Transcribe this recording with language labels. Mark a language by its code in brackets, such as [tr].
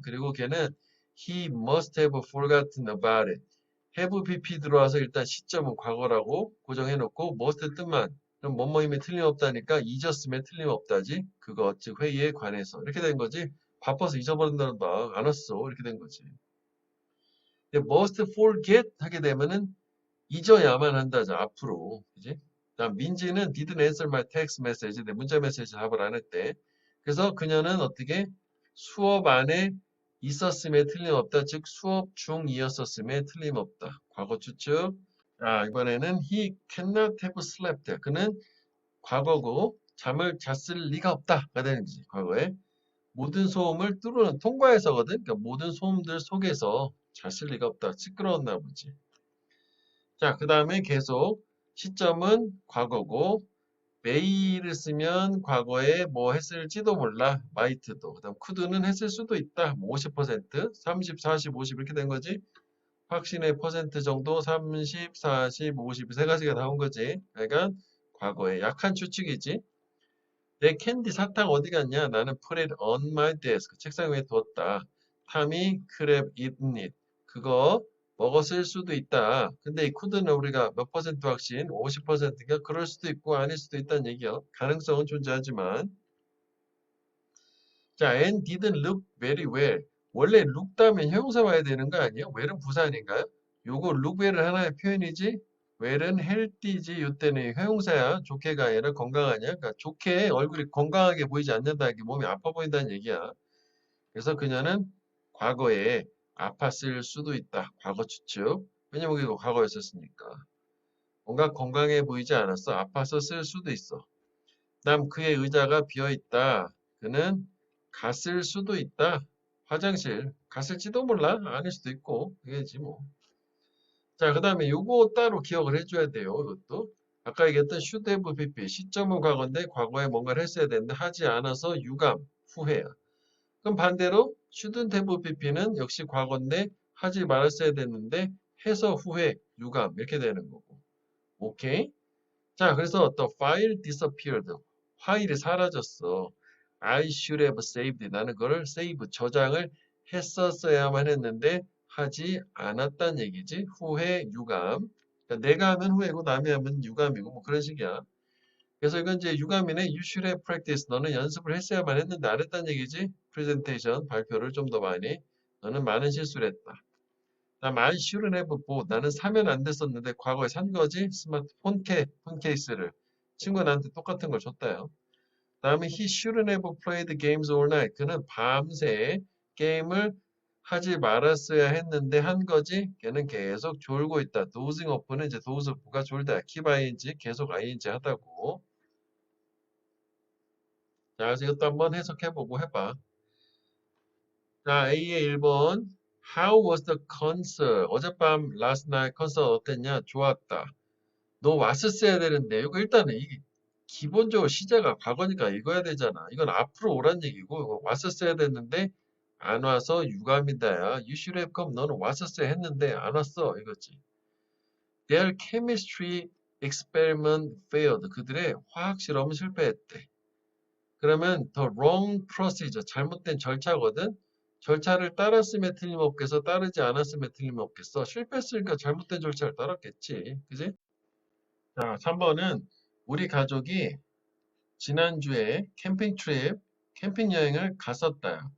[ko] 그리고 걔는 [en] he must have forgotten about it. [ko] have pp 들어와서 일단 시점은 과거라고 고정해놓고 must 뜻만. 그럼 뭐뭐임에 틀림없다니까 잊었음에 틀림없다지. 그거 즉 회의에 관해서. 이렇게 된 거지. 바빠서 잊어버린다는 봐. 안 왔어. 이렇게 된 거지. 근데 [en] must forget [ko] 하게 되면은 잊어야만 한다죠. 앞으로. 그지? [en] 다음 민지는 didn't answer my text message. [ko] 내 문자 메시지 답을 안 했대. 그래서 그녀는 어떻게 수업 안에 있었음에 틀림없다. 즉 수업 중이었었음에 틀림없다. 과거 추측. [en] 자, 이번에는 he cannot have slept. [ko] 그는 과거고 잠을 잤을 리가 없다가 되는 거지. 과거에 모든 소음을 뚫는 통과해서거든. 그러니까 모든 소음들 속에서 잤을 리가 없다. 시끄러웠나 보지. 자, 그 다음에 계속 시점은 과거고 may를 쓰면 과거에 뭐 했을지도 몰라. might도. 그 다음 could는 했을 수도 있다. 뭐 50%, 30, 40, 50 이렇게 된 거지. 확신의 퍼센트 정도 30, 40, 50 세 가지가 나온 거지. 그러니까 과거에 약한 추측이지. 내 캔디 사탕 어디 갔냐? 나는 [en] put it on my desk. [ko] 책상 위에 두었다. [en] 탐이 could have eaten it. [ko] 그거 먹었을 수도 있다. 근데 이 could는 우리가 몇 퍼센트 확신? 50%가 그럴 수도 있고 아닐 수도 있다는 얘기요. 가능성은 존재하지만. [en] 자, and didn't look very well. [ko] 원래 look 다음에 형용사 와야 되는 거 아니에요? well은 부사니까요. 요거 look well은 하나의 표현이지. well은 healthy지. 요때는 형용사야. 좋게가 아니라 건강하냐. 그러니까 좋게 얼굴이 건강하게 보이지 않는다. 이게 몸이 아파 보인다는 얘기야. 그래서 그녀는 과거에 아팠을 수도 있다. 과거 추측. 왜냐면 이거 과거였었으니까. 뭔가 건강해 보이지 않았어. 아팠었을 수도 있어. 그다음 그의 의자가 비어 있다. 그는 갔을 수도 있다. 화장실 갔을지도 몰라. 아닐 수도 있고. 그게지 뭐. 자, 그다음에 요거 따로 기억을 해줘야 돼요. 이것도. 아까 얘기했던 [en] should have pp. [ko] 시점은 과거인데 과거에 뭔가를 했어야 되는데 하지 않아서 유감, 후회야. 그럼 반대로 [en] shouldn't have pp [ko] 는 역시 과거인데 하지 말았어야 됐는데 해서 후회, 유감 이렇게 되는 거고. 오케이? [en] 자, 그래서 the file disappeared. [ko] 파일이 사라졌어. [en] I should have saved it. [ko] 나는 그걸 save, 저장을 했었어야만 했는데 하지 않았단 얘기지. 후회, 유감. 그러니까 내가 하면 후회고 남이 하면 유감이고 뭐 그런 식이야. 그래서 이건 이제 유감이네. [en] You should have practiced. [ko] 너는 연습을 했어야만 했는데 안 했단 얘기지. 프레젠테이션, 발표를 좀 더 많이. 너는 많은 실수를 했다. [en] 다음 I shouldn't have bought. [ko] 나는 사면 안 됐었는데 과거에 산 거지. 스마트폰 폰 케이스를. 친구가 나한테 똑같은 걸 줬다요. [en] 다음에 he shouldn't have played games all night. [ko] 그는 밤새 게임을 하지 말았어야 했는데 한 거지. 걔는 계속 졸고 있다. [en] dozing off [ko] 는 이제 [en] doze off [ko] 가 졸다. keep ing 계속 ing 하다고. 자, 그래서 이것도 한번 해석해보고 해봐. 자, A의 1번. [en] How was the concert? [ko] 어젯밤 [en] last night [ko] 콘서트 어땠냐? 좋았다. 너 왔었어야 되는데 이거 일단은 이게 기본적으로 시제가 과거니까 읽어야 되잖아. 이건 앞으로 오란 얘기고 이거 왔었어야 됐는데 안 와서 유감이다야. [en] You should have come. [ko] 너는 왔었어야 했는데 안 왔어. 이거지. [en] Their chemistry experiment failed. [ko] 그들의 화학 실험은 실패했대. 그러면 [en] the wrong procedure, [ko] 잘못된 절차거든. 절차를 따랐음에 틀림없겠어. 따르지 않았음에 틀림없겠어. 실패했으니까 잘못된 절차를 따랐겠지. 그지? 자, 3번은 우리 가족이 지난주에 캠핑 트립, 캠핑 여행을 갔었다.